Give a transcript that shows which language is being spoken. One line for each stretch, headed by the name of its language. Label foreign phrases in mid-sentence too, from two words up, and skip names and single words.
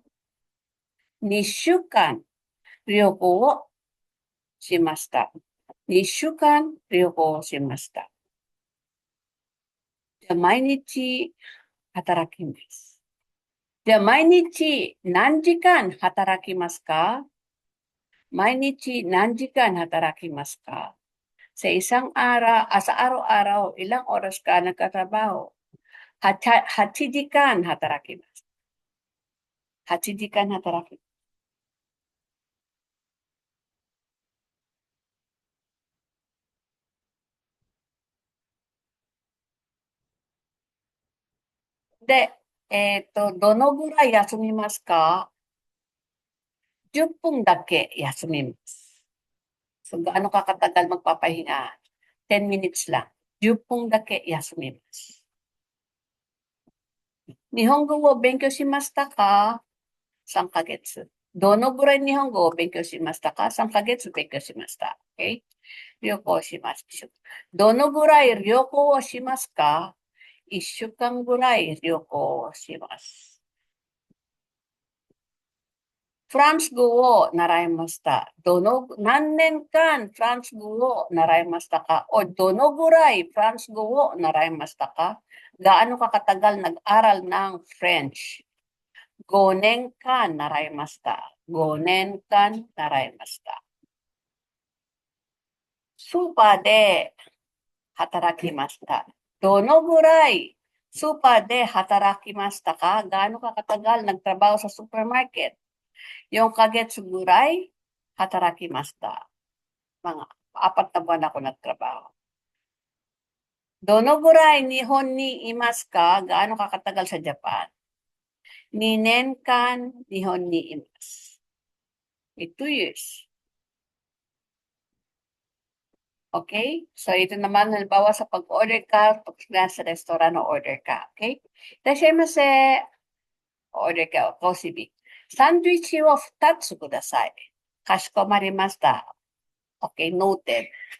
Japanese: 2 週間旅行をしました。2週間旅行をしました。じゃあ毎日働きます。じゃあ毎日何時間働きますか? 毎日何時間働きますか?
Filipino: Sa isang araw, sa araw-araw, ilang oras ka nagtatrabaho?
Japanese: 8 時間働きます。8時間働きます。で、どのぐらい休みますか? 10分だけ休みます。
Filipino: So, gaano ka katagal magpapahinga? 10 minutes lang.
Japanese: 10 分だけ休みます。日本語を勉強しましたか? 3ヶ月。どのぐらい日本語を勉強しましたか? 3ヶ月勉強しました。Okay? 旅行します。どのぐらい旅行をしますか? 1週間ぐらい旅行をします。フランス語を習いました。何年間フランス語を習いましたか? O どのぐらいフランス語を習いましたか?
Filipino: Gaano ka katagal nag-aral ng French?
Japanese: 5 年間習いました。5年間習いました。スーパーで働きました。どのぐらいスーパーで働きましたか?
Filipino: Gaano ka katagal nagtrabaho sa supermarket?
Japanese: 4 ヶ月ぐらい働きました。
Filipino: Mga 4 na buwan ako nagtrabaho.
Japanese: どのぐらい日本にいますか?
Filipino: Gaano ka katagal sa Japan?
Japanese: 2年間日本にいます。2 years.
Filipino: Okay? So, ito naman, halimbawa sa pag-order ka, pag nasa restaurant o order ka. Okay? Irashaimase. Order ka, kosibi.
Japanese: Sandwich を2つください。かしこまりました。
English: Okay, noted.